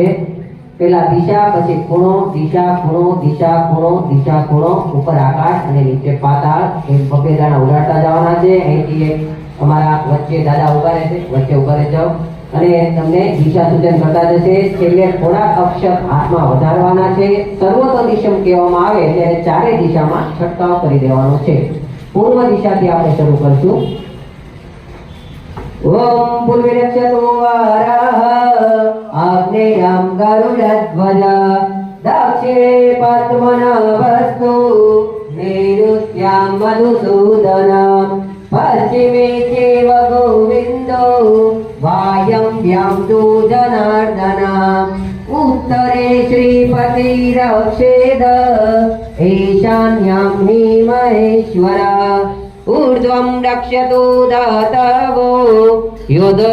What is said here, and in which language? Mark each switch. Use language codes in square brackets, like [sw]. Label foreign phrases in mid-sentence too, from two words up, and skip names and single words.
[gu] પેલા દિશા પછી ખૂણો દિશા ખૂણો દિશા ખૂણો દિશા ખૂણો ઉપર આકાશ અને નીચે પાતાળ એ પગેદાણા ઉડાડતા જવાના છે અહીંથી અમારા વચ્ચે દાદા ઉભા રહેશે વચ્ચે ઉભા રહી જાઓ અને તમને દિશા સૂચન કરતા જશે છેલ્લે થોડાક અક્ષર હાથમાં વધારવાના છે [sa] સર્વતો દિશમ [gu] કહેવામાં આવે ત્યારે ચારે દિશામાં છંટકાવ કરી દેવાનો છે પૂર્વ દિશાથી આપણે શરૂ કરશું [sa] ઓમ પૂર્વરક્ષતો વારાહ આગ્નેયમ ગરુડધ્વજ દક્ષિણે પદ્મનાભસ્તુ નૈઋત્યામ મધુસૂદનમ पश्चिमे चैव गोविन्दो वायव्यां तु जनार्दनम् उत्तरे श्रीपतिरक्षेद ईशान्यां हि महेश्वर ऊर्ध्वं रक्षतु दातवो योधो